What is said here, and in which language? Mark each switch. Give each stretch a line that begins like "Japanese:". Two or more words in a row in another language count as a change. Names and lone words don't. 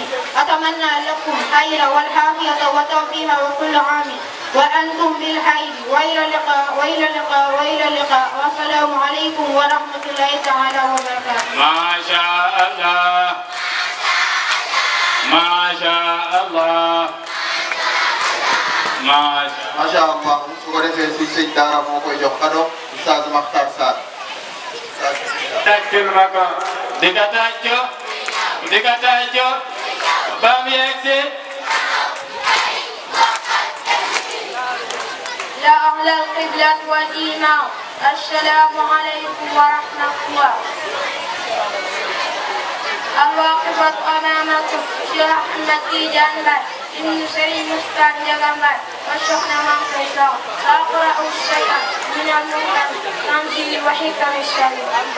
Arabic: أتمنى لكم خير والعافية وتوفيق وكل عام وأنتم بالخير وإلى اللقاء والسلام عليكم ورحمة الله تعالى وبركاته. ما شاء الله ما شاء الله ما ما شاء الله
Wolof: su ko defee suñ sëñ daara moo koy jox kado Oustaz Makhtar Sarr. tàccul ma ko di ka tàccu ba mu yegsi
Arabic: يا أهل القبلة والإيمان السلام عليكم ورحمة الله. الواقفة أمامكم شيخ أحمد تيجان باي ابن سري مختار جغمبر وشحنا من قيصر سأقرأ الشيء من المنكر تنزيل وحكم الشريف.